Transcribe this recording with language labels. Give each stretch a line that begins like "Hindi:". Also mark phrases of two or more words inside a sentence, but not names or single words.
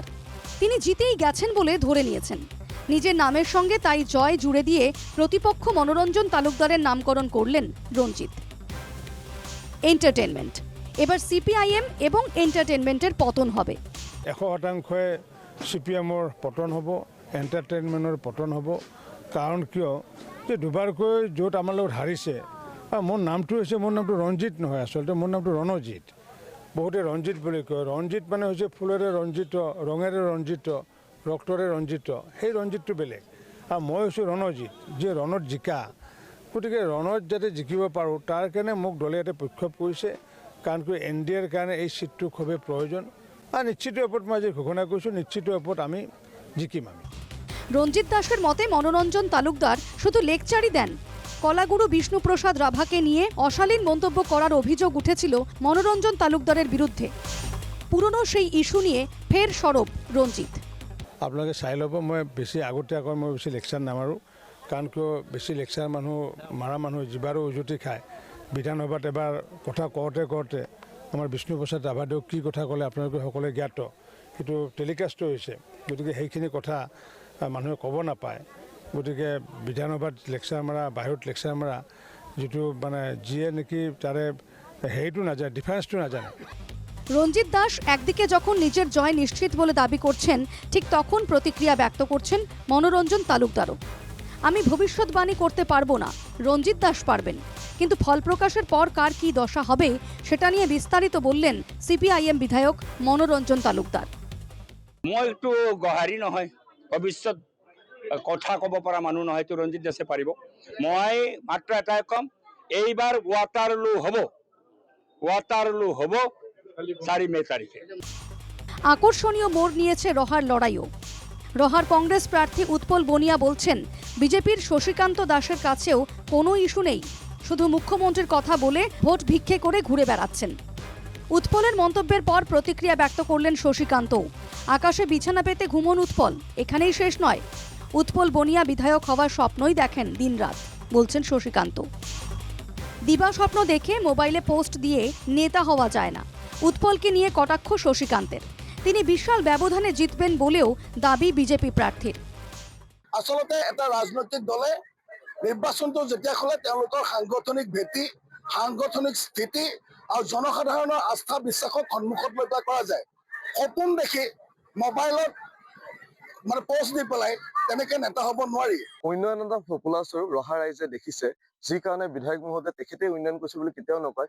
Bangla: তিনি জিতেই গেছেন বলে ধরে নিয়েছেন। নিজের নামের সঙ্গে তাই জয় জুড়ে দিয়ে প্রতিপক্ষ মনোরঞ্জন তালুকদারের নামকরণ করলেন রঞ্জিত। এন্টারটেনমেন্ট, এবার সিপিআইএম এবং এন্টারটেনমেন্টের পতন হবে।
Assamese: 100% CPM-ৰ পতন হ'ব, এণ্টাৰটেইনমেণ্টৰ পতন হ'ব। কাৰণ কিয় যে দুবাৰকৈ য'ত আমাৰ লগত হাৰিছে, মোৰ নামটো হৈছে, মোৰ নামটো ৰঞ্জিত নহয়, আচলতে মোৰ নামটো ৰণজিৎ। বহুতে ৰঞ্জিত বুলি কয়। ৰঞ্জিত মানে হৈছে ফুলেৰে ৰঞ্জিত, ৰঙেৰে ৰঞ্জিত, ৰক্তৰে ৰঞ্জিত। সেই ৰঞ্জিতটো বেলেগ, আৰু মই হৈছোঁ ৰণজিৎ, যে ৰণত জিকা। গতিকে ৰণত যাতে জিকিব পাৰোঁ তাৰ কাৰণে মোক দলে এটা প্ৰক্ষেপ কৰিছে। কাৰণ কি NDAৰ কাৰণে এই চিটটো খুবেই প্ৰয়োজন। আর নিশ্চিত ওপৰত মই যে ঘোষণা কৰিছোঁ, নিশ্চিত ওপৰত আমি জিকিম।
Bangla: রঞ্জিত দাসের মতে মনোরঞ্জন তালুকদার শুধু লেকচারই দেন। কলাগুরু বিষ্ণুপ্রসাদ রাভাকে নিয়ে অশালীন মন্তব্য করার অভিযোগ উঠেছিল মনোরঞ্জন তালুকদারের বিরুদ্ধে। পুরনো সেই ইস্যু নিয়ে ফের সরব রঞ্জিত।
Assamese: আপোনালোকে চাই ল'ব, মই বেছি আগতীয়াকৈ মই বেছি লেকচাৰ নামাৰোঁ। কাৰণ কিয় বেছি লেকচাৰ মাৰা মানুহ জিবাৰো উজুতি খায়। বিধানসভাত এবাৰ কথা কওঁতে আমাৰ বিষ্ণুপ্ৰসাদ ৰাভাদেৱে কি কথা ক'লে আপোনালোকে সকলোৱে জ্ঞাত, সেইটো টেলিকাষ্ট হৈছে। গতিকে সেইখিনি কথা মানুহে ক'ব নাপায়। গতিকে বিধানসভাত লেকচাৰ মাৰা, বাহিৰত লেকচাৰ মাৰা, যিটো মানে যিয়ে নেকি তাৰে হেৰিটো নাজানে, ডিফাৰেন্সটো নাজানে।
Bangla: রঞ্জিত দাস একদিকে যখন নিজের জয় নিশ্চিত বলে দাবি করছেন, ঠিক তখন প্রতিক্রিয়া ব্যক্ত করছেন মনোরঞ্জন তালুকদারও। আমি ভবিষ্যৎবাণী করতে পারবো না, রঞ্জিত দাস পারবেন, কিন্তু ফল প্রকাশের পর কার কি দশা হবে সেটা নিয়ে বিস্তারিত বললেন সিপিআইএম বিধায়ক মনোরঞ্জন তালুকদার।
Assamese: মই একটু গহাৰি নহয়, ভৱিষ্যত কথা ক'ব পৰা মানুহ নহয়, তো ৰঞ্জিত দাসে পাৰিব। মই মাত্ৰ এটাই ক'ম, এইবাৰ ৱাটাৰলু হ'ব 4 মে তাৰিখে।
Bangla: আকর্ষণীয় মোড় নিয়েছে রহার লড়াইও। রহার কংগ্রেস প্রার্থী উৎপল বনিয়া বলছেন, বিজেপির শশীকান্ত দাসের কাছেও কোনো ইস্যু নেই, শুধু মুখ্যমন্ত্রীর কথা বলে ভোট ভিক্ষে করে ঘুরে বেড়াচ্ছেন। উৎপলের মন্তব্যের পর প্রতিক্রিয়া ব্যক্ত করলেন শশীকান্তও। আকাশে বিছানা পেতে ঘুমন উৎপল, এখানেই শেষ নয়। উৎপল বনিয়া বিধায়ক হওয়ার স্বপ্নই দেখেন দিনরাত, বলছেন শশীকান্ত। দিবা স্বপ্ন দেখে মোবাইলে পোস্ট দিয়ে নেতা হওয়া যায় না, উৎপলকে নিয়ে কটাক্ষ শশীকান্তের। তিনি বিশাল ব্যবধানে জিতবেন বলেও দাবি বিজেপি প্রার্থীর।
Assamese: আসলতে এটা রাজনৈতিক দলে নির্বাচনটো যেতিয়া খোলে তেওঁলোকৰ সাংগঠনিক ভেটি, সাংগঠনিক স্থিতি আৰু জনসাধাৰণৰ আস্থা বিশ্বাসক সন্মুখত লৈ কৰা যায়। সপোন দেখি মোবাইলত মানে পোষ্ট দি পেলাই তেনেকে নেতা হ'ব নোৱাৰি। উন্নয়ন এটা পপুলাৰ স্বৰূপ ৰহা ৰাইজে দেখিছে, যি কাৰণে বিধায়ক মহোদয়ে তেখেতে উন্নয়ন কৰিছে বুলি কেতিয়াও নকয়।